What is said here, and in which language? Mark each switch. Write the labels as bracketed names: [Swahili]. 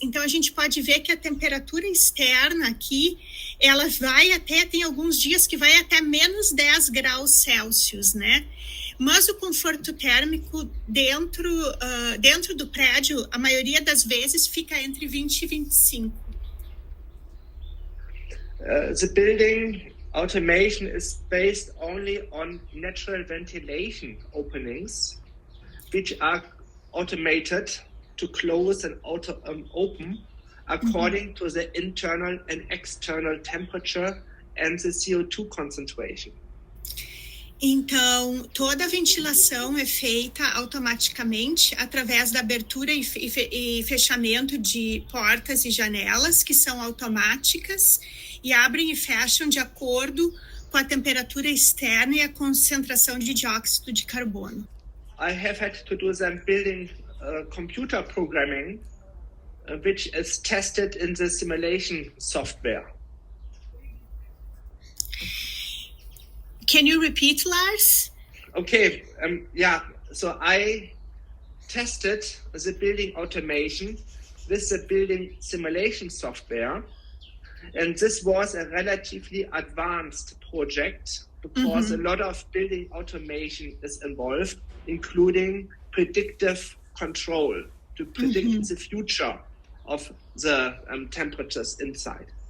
[Portuguese] Então, a gente pode ver que a temperatura externa aqui, ela vai até, tem alguns dias que vai até menos 10 graus Celsius, né? mas o conforto térmico dentro do prédio, a maioria das vezes, fica entre 20 e 25. [English] The building automation is based only on natural ventilation openings, which are automated to close and open according to the internal and external temperature and the CO2 concentration. [Portuguese] Então, toda a ventilação é feita automaticamente através da abertura e fechamento de portas e janelas, que são automáticas, e abrem e fecham de acordo com a temperatura externa e a concentração de dióxido de carbono. [English] I have had to do some building computer programming, which is tested in the simulation software. Can you repeat, Lars? Okay, so I tested the building automation with the building simulation software, and this was a relatively advanced project because a lot of building automation is involved, including predictive control to predict the future of the temperatures inside.